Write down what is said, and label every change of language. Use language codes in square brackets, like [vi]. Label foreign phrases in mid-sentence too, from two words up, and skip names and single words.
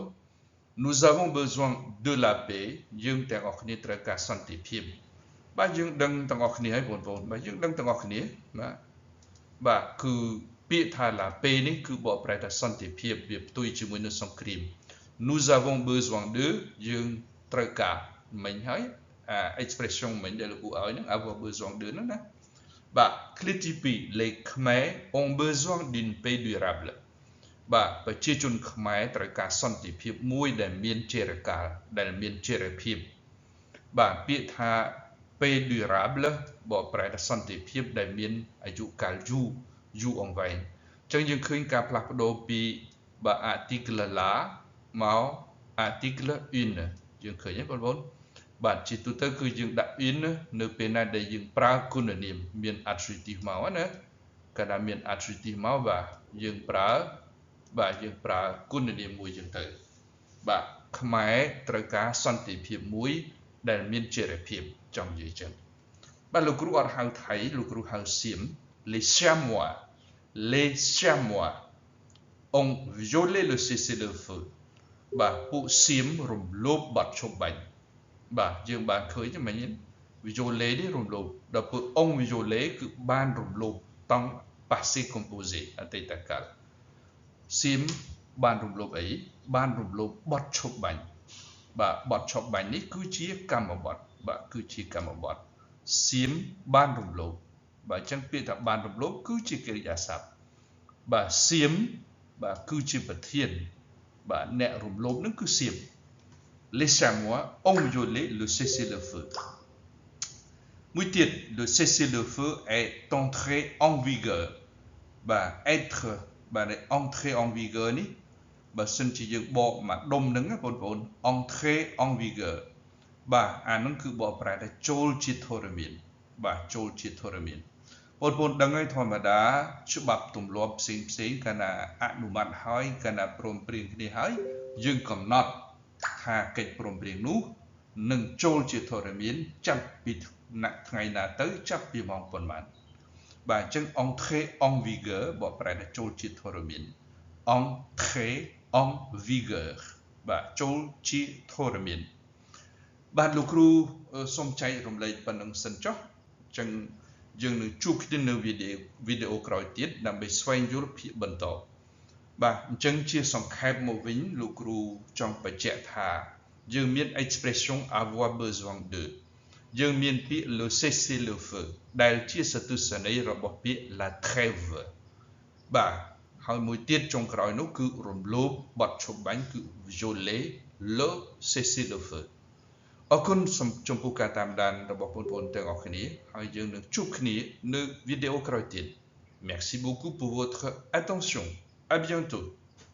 [fr] Nous avons besoin de la paix [km] យើងទាំងអស់គ្នាត្រូវការសន្តិភាពបាទយើងដឹងទាំងអស់គ្នាហើយបងប្អូនបាទយើងដឹងទាំងអស់គ្នាបាទគឺពាក្យថា [fr] la paix [km] នេះគឺបកប្រែថាសន្តិភាពវាផ្ទុយជាមួយនឹងសង្គ្រាម [fr] Nous avons besoin [km] de យើងត្រូវការមិញហើយexpression មិញដែលលោកគ្រូឲ្យហ្នឹង [fr] avoir besoin de [km] ហ្នឹងណាបាទ cléទី2 [fr] les Khmers ont besoin d'une paix durable [km] បាទប្រជាជនខ្មែរត្រូវការស ន្តិភាពមួយដែលមានចេរកាលដែលមានចីរភាពបាទពាក្យថា [fr] paix durable [km] បកប្រែថាសន្តិភាពដែល មានអាយុកាលយូរអង្វែងអញ្ចឹងយើងឃើញការផ្លាស់ប្ដូរពីបាទ [fr] article la [km] មក [fr] article une [km] យើងឃើញទេ បងប្អូនបាទជាទូទៅគឺយើងដាក់ une នៅពេលណាដែលយើងប្រើគុណនាមមាន adjective មកណាកាលណាមាន adjective មកបាទយើងប្រើគុណនាមមួយចឹងទៅបាទខ្មែរត្រូវការសន្តិភាពមួយដែលមានចីរភាពចង់និយាយចឹងបាទលោកគ្រូអត់ហៅថៃលោកគ្រូហៅសៀម les [fr] Siamois ont violé le cessez-le-feu [km] បាទពួកសៀមរំលោភបទឈប់បាញ់បាទយើងបានឃើញទេមិញ violé នេះរំលោភដល់ពួក [fr] ont violé [km] គឺបានរំលោភតង់ [fr] passé composé [km] អតីតកាលសៀមបានរំលោភអីបានរំលោភបទឈប់បាញ់ បាទបទឈប់បាញ់នេះគឺជាកម្មបទបាទគឺជាកម្មបទសៀមបានរំលោភបាទអញ្ចឹងពាក្យថាបានរំលោភគឺជាកិរិយាសព្ទបាទសៀមបាទគឺជាប្រធានបាទអ្នករំ លោភនឹងគឺសៀម [fr] Les Siamois ont violé le cessez-le-feu [km] មួយទៀត [fr] le cessez-le-feu est entré en vigueur [km] បាទ être បាទ [fr] entré en vigueur [km] នេះបើសិនជាយើង បកមកដុំហ្នឹងបងប្អូន [fr] entré en vigueur [km] បាទអាហ្នឹងគឺបកប្រែថាចូលជាធរមានបាទចូលជាធរមានបងប្អូនដឹងហើយធម្មតាច្បាប់ទម្លាប់ផ្សេងកាលណាអនុម័តហើយកាលណាព្រមព្រៀងគ្នាហើយយើងកំណត់ថាកិច្ចព្រមព្រៀងនោះនឹងចូលជាធរមានចាប់ពីថ្ងៃណាទៅចាប់ពីម៉ោងប៉ុន្មានបាទអញ្ចឹង [fr] entrée en vigueur [km] បកប្រែថាចូលជាធរមាន [fr] entrée en vigueur [km] បាទចូលជាធរមានបាទលោកគ្រូសូមចែករំលែកប៉ុណ្្នឹងសិនចុះអញ្ចឹងយើងនឹងជួបគ្នានៅវីដេអូក្រោយទៀត ដើម្បីស្វែងយល់ភាគបន្តបាទអញ្ចឹងជាសង្ខេបមកវិញលោកគ្រូចង់បញ្ជាក់ថាយើងមាន [fr] expression avoir besoin de [km] យើងមានពាក្យ [fr] le cessez le feu [km] ដែលជាសទុស្សនីយ៍របស់ពាក្យ [fr] la trêve [km] បាទហើយមួយទៀតចុងក្រោយនោះគឺរំលោភបទឈប់បាញ់គឺ [fr] violer le cessez le feu [km] អរគុណចំពោះការតាមដានរបស់បងប្អូនទាំងអស់គ្នាហើយយើងនឹងជួបគ្នានៅវីដេអូក្រោយទៀត [fr] Merci beaucoup pour votre attention. À bientôt.